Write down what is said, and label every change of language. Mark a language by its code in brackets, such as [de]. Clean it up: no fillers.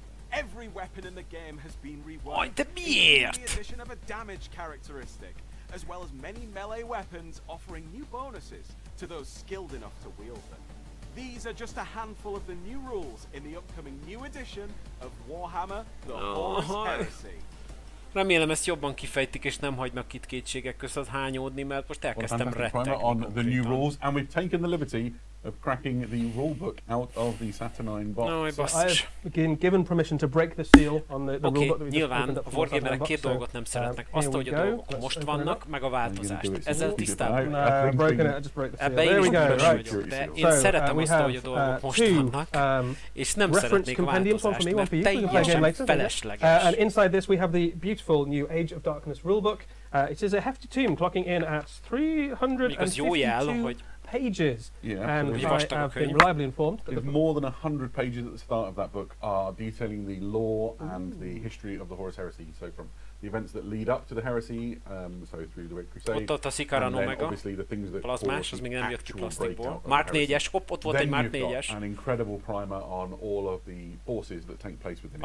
[en] Every weapon in the game has been reworked, including the addition of a damage characteristic, as well as many melee weapons offering new bonuses to those skilled enough to wield them. These are just a handful of the new rules in the upcoming new edition of Warhammer the Horus Heresy. [hu] Remélem ezt jobban kifejtik és nem hagynak itt kétségek között hányódni, mert most elkezdtem rettegni. [en] On the new rules, and we've taken the liberty of cracking the rulebook out of the Saturnine box. No, so I have been given permission to break the seal on the rulebook that we just opened up. [hu] A wargamerek két dolgot nem szeretnek. Azt, hogy a dolgok most vannak, meg a változást. Ezzel tisztában. [en] No, I've broken it, I just broke the seal. There we go, right. [hu] De én szeretem azt, hogy a dolgok most vannak, és nem szeretnék a változást, mert teljesen felesleges. [en] And inside this we have the beautiful new Age of Darkness rulebook. It is a hefty tome, clocking in at 352 pages. Yeah, and I have been reliably informed that more than 100 pages at the start of that book are detailing the lore and the history of the Horus Heresy. So from the events that lead up to the heresy, so through the Great Crusade, and then obviously the things that [hu] plazmás, az még nem jött ki plastikból. Mark 4-es, ott volt egy Mark 4-es. [en] An incredible primer on all of the forces that take place within it.